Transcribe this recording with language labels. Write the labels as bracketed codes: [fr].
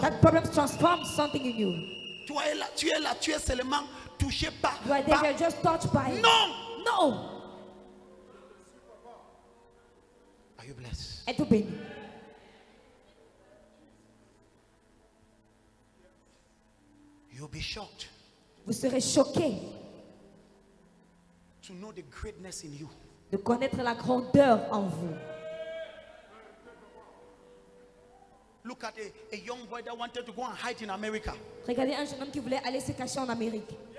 [en] That problem transforms something in you. [fr] Tu es là, tu es seulement touché par. [en] You are there, you're just touched by it. [fr] Non! [en] No. Are you blessed? [fr] Êtes-vous béni? [en] shocked [fr] Vous serez choqués [en] to know the greatness in you. [fr] de connaître la grandeur en vous. [en] Look at a young boy that wanted to go and hide in America. [fr] Regardez un jeune homme qui voulait aller se cacher en Amérique.